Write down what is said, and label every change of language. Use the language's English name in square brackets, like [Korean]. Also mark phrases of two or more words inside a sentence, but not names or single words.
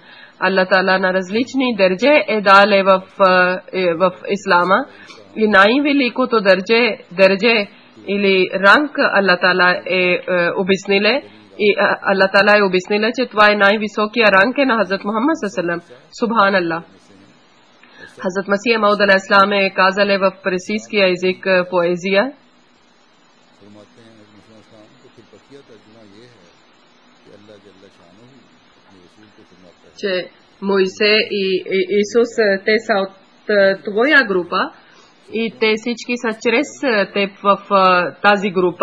[Bulgarian] Allah Ta'ala на различни държе е дале в ислама и най-великото държе или ранг Allah Ta'ala е обясниле и Allah Ta'ala е обясниле, че това е най-високия ранг на Хазрат Мухаммад саллаллаху. Субханаллах. Хазрат Масих Мауд алейхиссалам е казале в персийския език поезия, че Моисе и Исус те са от твоя група и те всички са чрез теб в тази група.